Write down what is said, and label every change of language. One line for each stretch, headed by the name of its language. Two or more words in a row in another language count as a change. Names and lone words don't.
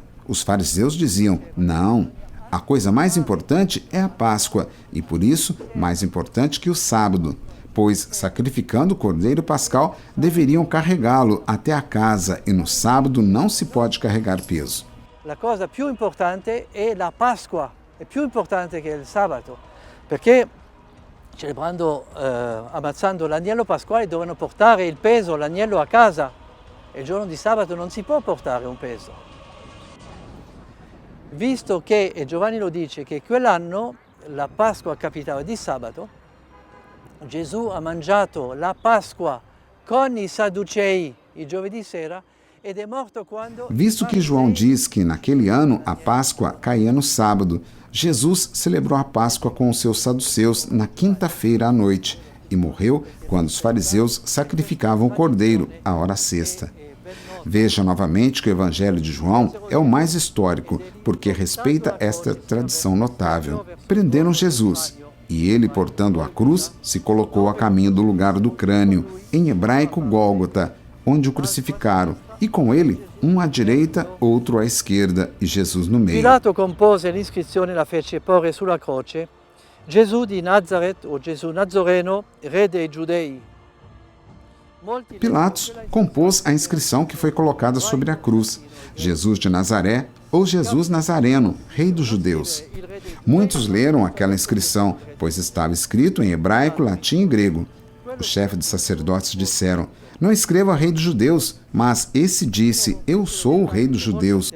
Portuguese: Os fariseus diziam: não, a coisa mais importante é a Páscoa, e por isso mais importante que o sábado, pois sacrificando o cordeiro pascal deveriam carregá-lo até a casa, e no sábado não se pode carregar peso. A coisa più importante é a Páscoa.
Italian: È più importante che il sabato, perché ammazzando l'agnello pasquale, dovevano portare il peso, l'agnello a casa. E il giorno di sabato non si può portare un peso. Visto che, e Giovanni lo dice, che quell'anno la Pasqua capitava di sabato, Gesù ha mangiato la Pasqua con i Sadducei il giovedì sera ed è morto quando...
Portuguese: Visto que João diz que naquele ano a Páscoa caía no sábado, Jesus celebrou a Páscoa com os seus saduceus na quinta-feira à noite e morreu quando os fariseus sacrificavam o cordeiro, à hora sexta. Veja novamente que o Evangelho de João é o mais histórico, porque respeita esta tradição notável. Prenderam Jesus, e ele, portando a cruz, se colocou a caminho do lugar do crânio, em hebraico Gólgota, onde o crucificaram, e com ele, um à direita, outro à esquerda, e Jesus no meio.
Italian: Pilato compose l'iscrizione e la fece porre sulla croce: Gesù di Nazareth, o Gesù Nazareno, re dei Giudei.
Portuguese: Pilatos compôs a inscrição que foi colocada sobre a cruz: Jesus de Nazaré ou Jesus Nazareno, rei dos judeus. Muitos leram aquela inscrição, pois estava escrito em hebraico, latim e grego. Os chefes de sacerdotes disseram: não escreva rei dos judeus, mas esse disse: eu sou o rei dos judeus.